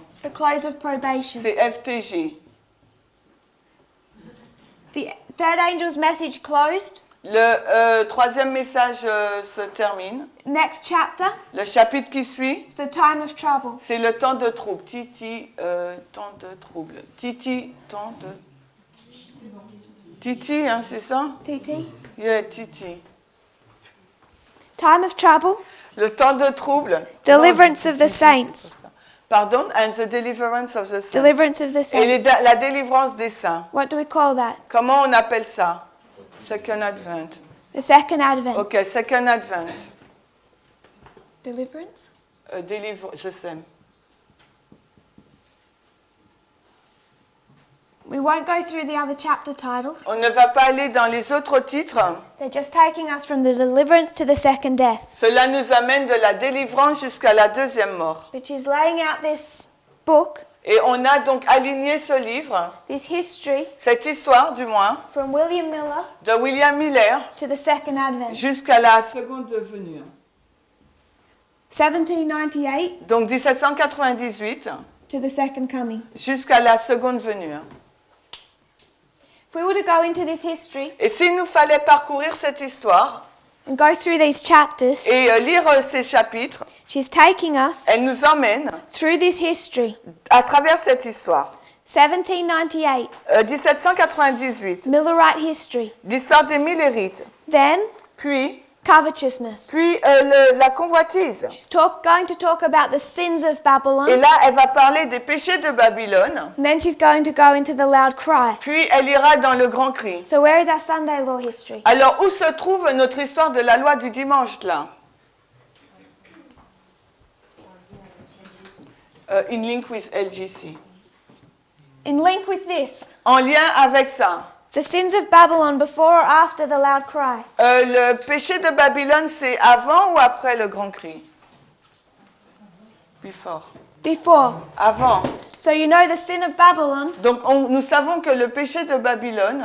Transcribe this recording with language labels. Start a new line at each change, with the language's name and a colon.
English: It's the close of probation.
French: C'est FTG.
English: The third angel's message closed.
French: Le troisième message se termine.
English: Next chapter,
French: Le chapitre qui suit,
English: it's the time of trouble.
French: c'est le temps de trouble. Titi, temps de trouble. Titi, temps de... Titi, hein, c'est ça? TT.
English: Yeah, Titi. Time of trouble.
French: Le temps de trouble.
English: Deliverance of the saints. Pardon, and the deliverance of the saints. Deliverance of the
French: Et
English: saints.
French: la délivrance des saints.
English: What do we call that?
French: Comment on appelle ça? Second Advent.
English: The second advent. Ok, Second Advent. Deliverance?
French: Délivre, je sais.
English: We won't go through the other chapter titles.
French: On ne va pas aller dans les autres titres.
English: They're just taking us from the deliverance to the second death,
French: Cela nous amène de la délivrance jusqu'à la deuxième mort.
English: which is laying out this book,
French: Et on a donc aligné ce livre,
English: this history,
French: cette histoire du moins,
English: from William Miller
French: de William Miller
English: to the second advent.
French: jusqu'à la seconde venue.
English: 1798
French: Donc 1798
English: to the second coming.
French: jusqu'à la seconde venue.
English: If we were to go into this history
French: Et s'il nous fallait parcourir cette histoire
English: and go through these chapters,
French: et lire ces chapitres,
English: she's taking us
French: elle nous emmène
English: through this history.
French: à travers cette histoire.
English: 1798,
French: 1798,
English: Millerite history.
French: l'histoire des Millérites,
English: Then,
French: puis
English: covetousness.
French: la convoitise.
English: She's going to talk about the sins of Babylon.
French: Et là, elle va parler des péchés de Babylone,
English: And then she's going to go into the loud cry.
French: puis elle ira dans le grand cri.
English: So where is our Sunday law history?
French: Alors, où se trouve notre histoire de la loi du dimanche, là?
English: In link with LGC. In link with this,
French: En lien avec ça.
English: the sins of Babylon before or after the loud cry?
French: Le péché de Babylone, c'est avant ou après le grand cri?
English: Before. Before.
French: Avant.
English: So you know the sin of Babylon
French: Donc, nous savons que le péché de Babylone